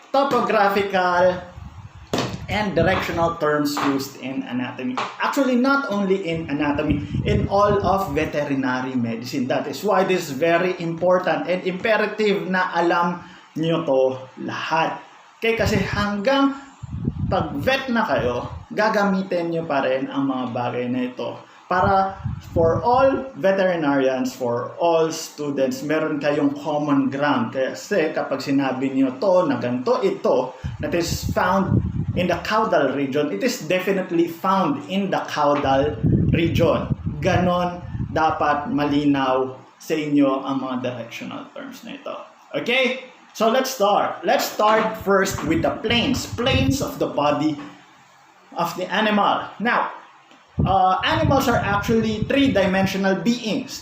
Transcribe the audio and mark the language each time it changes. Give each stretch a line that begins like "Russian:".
English: Topographical and directional terms used in anatomy. Actually, not only in anatomy, in all of veterinary medicine. That is why this is very important and imperative
Filipino: na alam nyo to lahat. Okay, kasi hanggang pag-vet na kayo, gagamitin nyo pa rin ang mga bagay na ito.
English: Para for all veterinarians, for all students,
Filipino: meron kayong
English: common ground.
Filipino: Kasi kapag sinabi nyo to na ganito, ito,
English: that is found in the caudal region, it is definitely found in the caudal region.
Filipino: Ganon dapat malinaw sa inyo ang mga directional terms na ito.
English: Okay? So let's start. Let's start first with the planes. Planes of the body of the animal. Now, animals are actually three-dimensional beings.